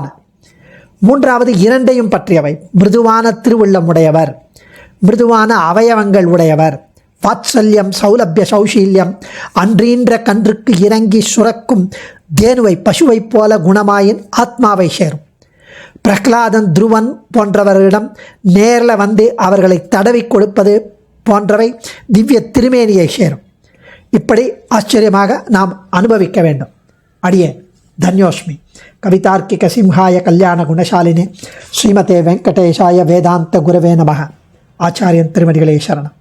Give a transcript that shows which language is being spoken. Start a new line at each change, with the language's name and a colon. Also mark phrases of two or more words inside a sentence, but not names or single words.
Tamil: மூன்றாவது இரண்டையும் பற்றியவை, மிருதுவான திருவுள்ளம் உடையவர், மிருதுவான அவயவங்கள் உடையவர், வாத்சல்யம் சௌலபிய சௌஷீல்யம், அன்றீன்ற கன்றுக்கு இறங்கி சுரக்கும் தேனுவை பசுவை போல குணமாயின் ஆத்மாவை சேரும். பிரகலாதன் துருவன் போன்றவர்களிடம் நேரில் அவர்களை தடவி கொடுப்பது போன்றவை திவ்ய திருமேனியை சேரும். இப்படி ஆச்சரியமாக நாம் அனுபவிக்க வேண்டும். அடியே தன்யோஸ்மி.
Sanskrit: कवितार्किक सिंहाय कल्याण गुणशालिने श्रीमते वेङ्कटेशाय वेदान्त गुरवे नमः.
Tamil: ஆச்சாரியன் திருமதிகளே சரணம்.